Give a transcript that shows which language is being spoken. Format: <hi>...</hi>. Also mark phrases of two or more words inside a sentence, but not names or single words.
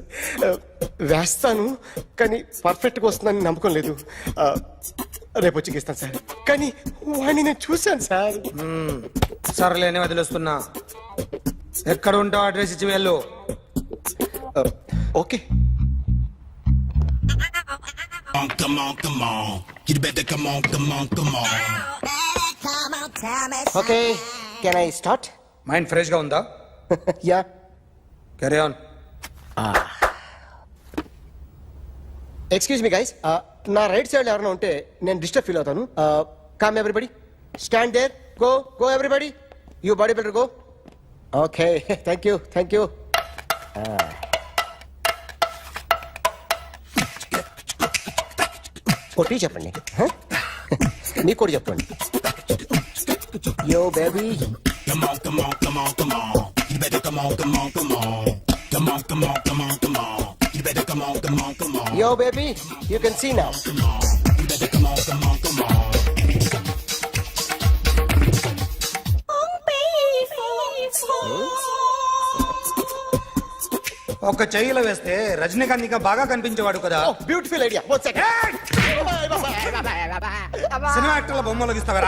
<te>వేస్తాను కానీ పర్ఫెక్ట్గా వస్తుందని నమ్మకం లేదు. రేపు వచ్చి గీస్తాను సార్. కానీ వాడిని నేను చూశాను సార్. సర్లేని వదిలేస్తున్నా. ఎక్కడ ఉంటావు అడ్రస్ ఇచ్చి వెళ్ళు.</te> <en>ఓకే. Come on. You better come on. Okay can I start? mind fresh</en> <te>గా ఉందా?</te> <en>యా. Carry on. Excuse me guys,</en> <te>నా</te> <en>right side</en> <te>ఎవరైనా ఉంటే నేను</te> <en>disturb feel</en> <te>అవుతాను.</te> <en>Come everybody, stand there, go go everybody, you body builder go. Okay, thank you thank you.</en> <te>కొట్టి చెప్పండి, మీకు కూడా చెప్పండి.</te> <en>Yo baby, Come on, come on, come on, come on. You better come on, come on, come on. Come on, come on, come on, come on. You better come on, come on, come on. yo baby, you can see now. Come on. You better come on, come on, come on.</en> <te>ఒక చెయ్యిలో వేస్తే రజనీకాంత్ ఇంకా బాగా కనిపించేవాడు కదా.</te> <en>Beautiful idea. One second.</en> <te>సినిమా యాక్టర్ల బొమ్మలు గీస్తావరా?</te>